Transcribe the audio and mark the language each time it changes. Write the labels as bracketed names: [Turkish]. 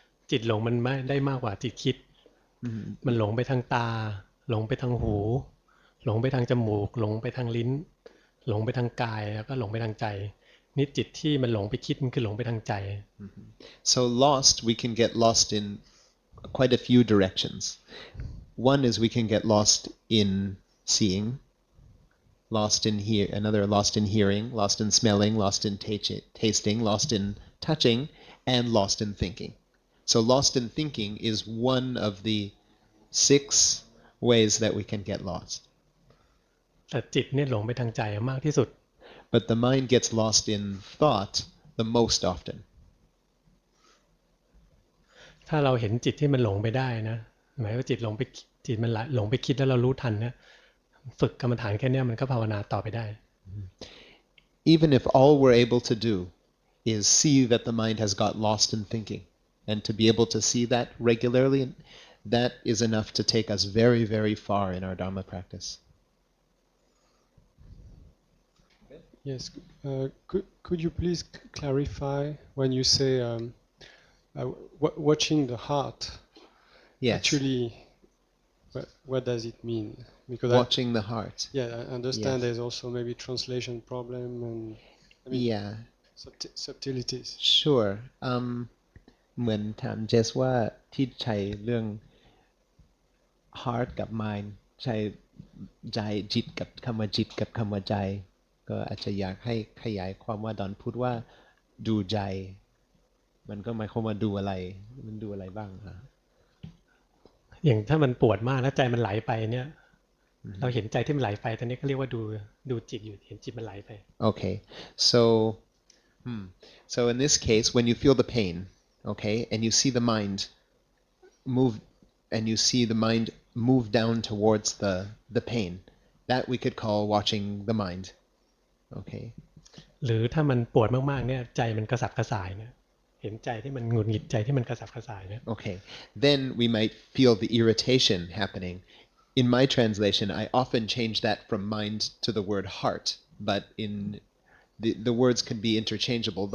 [Thai] จิตหลงมันไม่ได้มากกว่าจิตคิดมันหลงไปทางตาหลงไปทางหูหลงไปทางจมูกหลงไปทางลิ้นหลงไปทางกายแล้วก็หลงไปทางใจนี่จิตที่มันหลงไปคิดมันคือหลงไปทางใจ [English] So lost, we can get lost in quite a few directions. One is we can get lost in seeing, lost in hearing, lost in smelling, lost in tasting, lost in touching, and lost in thinking. So lost in thinking is one of the 6 ways that we can get lost. [Thai] แต่จิตเนี่ยหลงไปทางใจมากที่สุด [English] But the mind gets lost in thought the most often. [Thai] ถ้าเราเห็นจิตที่มันหลงไปได้นะหมายว่าจิตมันหลงไปคิดแล้วเรารู้ทันนะฝึกกรรมฐานแค่นี้มันก็ภาวนาต่อไปได้ [English] Even if all we're able to do is see that the mind has got lost in thinking, and to be able to see that regularly, that is enough to take us very, very far in our Dharma practice. Yes, could you please clarify when you say watching the heart? Yes. Actually, what does it mean? Because watching the heart. Yeah, I understand Yes. there's also maybe translation problem and Yeah. subtleties. Sure. [Thai] เหมือนถามเจสว่าที่ใช้เรื่อง heart กับ mind ใช้ใจจิตกับคำว่าจิตกับคำว่าใจก็อาจจะอยากให้ขยายความว่าดอนพูดว่าดูใจมันก็หมายความว่าดูอะไรมันดูอะไรบ้างฮะ อย่างถ้ามันปวดมากแล้วใจมันไหลไปเนี่ยเราเห็นใจที่มันไหลไปตอนนี้ก็เรียกว่าดูจิตอยู่เห็นจิตมันไหลไป [English] Okay, so so in this case, when you feel the pain, okay, and you see the mind move, and you see the mind move down towards the pain, that we could call watching the mind. Okay. [Thai] หรือถ้ามันปวดมากๆเนี่ยใจมันกระสับกระส่ายเนี่ยเห็นใจที่มันหงุดหงิดใจที่มันกระสับกระส่ายเนี่ย [English] Okay. Then we might feel the irritation happening. In my translation, I often change that from mind to the word heart, but in the words can be interchangeable.